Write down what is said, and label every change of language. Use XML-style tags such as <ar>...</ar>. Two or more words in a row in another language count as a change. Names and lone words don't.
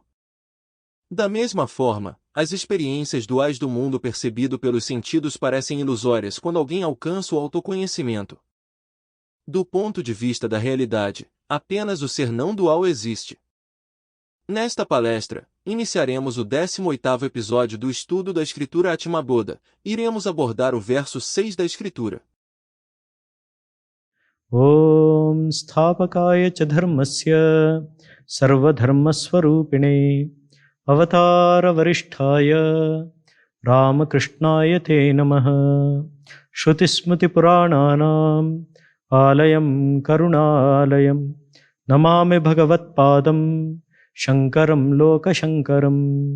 <pt>Da mesma forma, as experiências duais do mundo percebido pelos sentidos parecem ilusórias quando alguém alcança o autoconhecimento. Do ponto de vista da realidade, apenas o ser não dual existe. Nesta palestra, iniciaremos o 18º episódio do estudo da Escritura Atma Bodha. Iremos abordar o verso 6 da Escritura.</pt> <sa>ॐ स्थापकाय च धर्मस्य सर्वधर्मस्वरूपिणे अवतार वरिष्ठाय रामकृष्णाय ते नमः श्रुतिस्मृति पुराणानाम् आलयं करुणालयं नमामि भगवत् पादं शङ्करं लोक शङ्करम्.</sa>